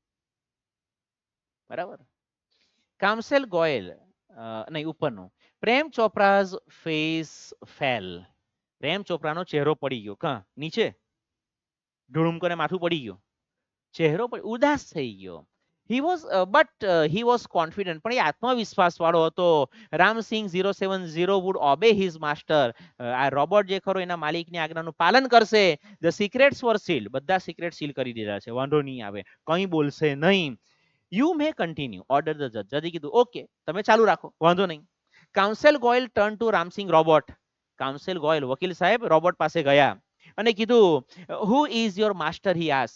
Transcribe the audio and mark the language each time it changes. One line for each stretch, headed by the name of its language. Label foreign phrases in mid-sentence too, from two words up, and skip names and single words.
Gujarati: બરાબર. કામસેલ ગોયલ નહીં ઉપરનું.
English: Prem Chopra's face fell.
Gujarati: પ્રેમ ચોપરાનો ચહેરો પડી ગયો. કાં નીચે ઢુળુમ કરીને માથું પડી ગયું. ચહેરો પર ઉદાસ થઈ ગયો.
English: He was confident.
Gujarati: પણ એ આત્મવિશ્વાસ વાળો હતો. રામસિંહ 070
English: would obey his master.
Gujarati: આ રોબોટ જે ખરો એના માલિકની આજ્ઞાનું પાલન કરશે.
English: The secrets were sealed.
Gujarati: બધા
English: secret seal
Gujarati: કરી દીધા છે. વાંધો નહીં આવે, કંઈ બોલશે નહીં.
English: you may continue order the judge.
Gujarati: જજે કીધું ઓકે તમે ચાલુ રાખો, વાંધો નહીં.
English: counsel Goyal turn to Ramsingh robot.
Gujarati: કાઉન્સેલ ગોયલ વકીલ સાહેબ રોબોટ પાસે ગયા અને કીધું
English: who is your master he as.